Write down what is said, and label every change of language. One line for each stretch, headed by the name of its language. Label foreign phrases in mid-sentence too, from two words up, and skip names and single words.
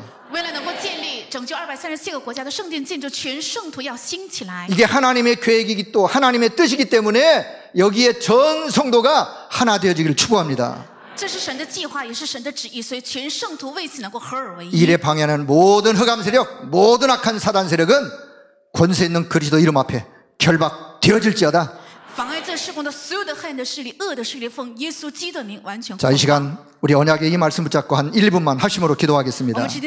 Chinese: 为了能够建立拯救237个国家的圣殿建筑，全圣徒要兴起来。
Korean: 이게 하나님의 계획이기 또 하나님의 뜻이기 때문에 여기에 전 성도가 하나 되어지기를 축복합니다.
Chinese: 这是神的计划，也是神的旨意，所以全圣徒为此能够合而为一。
Korean: 일에 방해하는 모든 흑암 세력, 모든 악한 사단 세력은 권세 있는 그리스도 이름 앞에 결박되어질지어다.
Chinese: 妨碍这
Korean: 자, 이 시간 우리 언약의 이 말씀 붙잡고 한 1분만 합심으로 기도하겠습니다.